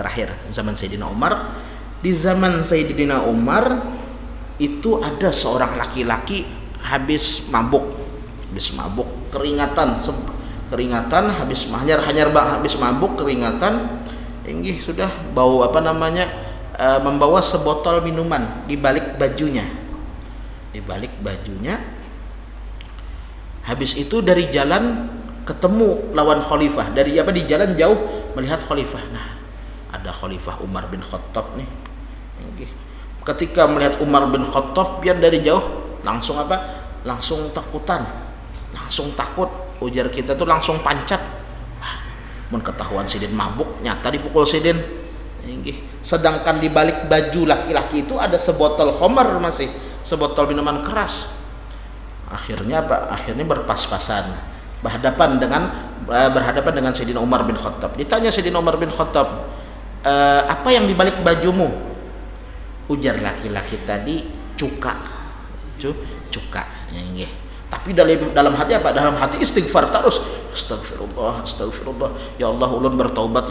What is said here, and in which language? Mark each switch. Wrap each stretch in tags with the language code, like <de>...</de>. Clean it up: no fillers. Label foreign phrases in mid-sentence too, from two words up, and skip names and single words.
<id>Terakhir zaman Sayyidina Umar, di zaman Sayyidina Umar itu ada seorang laki-laki habis mabuk, keringatan, habis mabuk, keringatan, ini sudah bau membawa sebotol minuman di balik bajunya. Habis itu dari jalan ketemu lawan khalifah, di jalan jauh melihat khalifah. Nah, ada khalifah Umar bin Khattab nih. Ketika melihat Umar bin Khattab, biar dari jauh langsung langsung takut,</id> <bjn>ujar kita tuh langsung pancat. Mun ketahuan sidin mabuk, nyata dipukul sidin.</bjn> <id>Sedangkan di balik baju laki-laki itu ada sebotol khamar, masih sebotol minuman keras. Akhirnya berpas-pasan, berhadapan dengan Sayyidina Umar bin Khattab. Ditanya Sayyidina Umar bin Khattab, apa yang di balik bajumu? Ujar laki-laki tadi, cuka. Tapi dalam hati apa? Dalam hati istighfar terus. Astagfirullah. Ya Allah, ulun bertaubat.</id>